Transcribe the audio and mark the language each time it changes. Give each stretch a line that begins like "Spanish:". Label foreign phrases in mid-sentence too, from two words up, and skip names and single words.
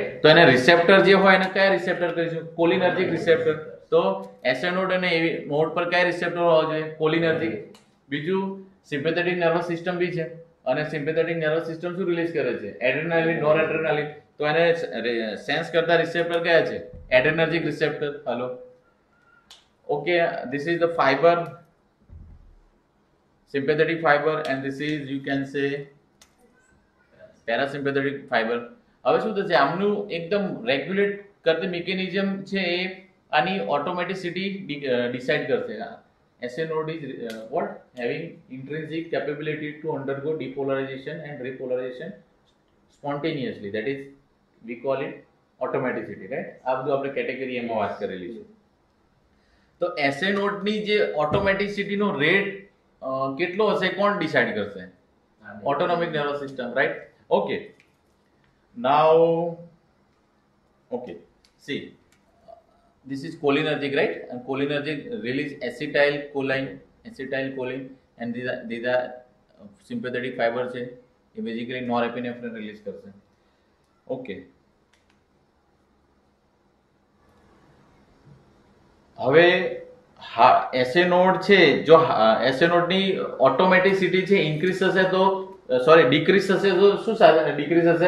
Gujarati: તો એને રિસેપ્ટર જે હોય એને કયા રિસેપ્ટર કહીશું
English: cholinergic receptor
Gujarati: તો
English: SA node
Gujarati: અને
English: AV node
Gujarati: પર કયા રિસેપ્ટર હોવા જોઈએ કોલિનર્જિક બીજું
English: sympathetic nervous system
Gujarati: બી છે અને
English: sympathetic nervous system
Gujarati: શું રિલીઝ કરે છે
English: adrenaline noradrenaline
Gujarati: તો એને સેન્સ કરતા રિસેપ્ટર કયા છે
English: adrenergic receptor hello okay this is the fiber sympathetic fiber and this is you can say parasympathetic fiber
Gujarati: હવે શું થશે આમનું એકદમ રેગ્યુલેટ કરતી મિકેનિઝમ છે એ આની ઓટોમેટિસિટી ડિસાઇડ કરશે.
English: SA node is what having intrinsic capability to undergo depolarization and repolarization spontaneously, that is we call it automaticity, right?
Gujarati: આ બધું આપણે કેટેગરી એમાં વાત કરેલી છે. તો
English: SA node
Gujarati: ની જે ઓટોમેટિસિટી નો રેટ કેટલો હશે કોણ ડિસાઇડ કરશે?
English: Autonomic nervous system, right? Okay, now okay, see, this is cholinergic, right? And cholinergic release acetylcholine and these are sympathetic fibers
Gujarati: છે એ
English: basically norepinephrine release કરશે.
Gujarati: Okay, હવે
English: SA node
Gujarati: છે, જો
English: SA node
Gujarati: ની ઓટોમેટિસિટી છે ઇન્ક્રીઝ થશે તો ડિક્રીઝ થશે તો શું સાથે ડિક્રીઝ થશે?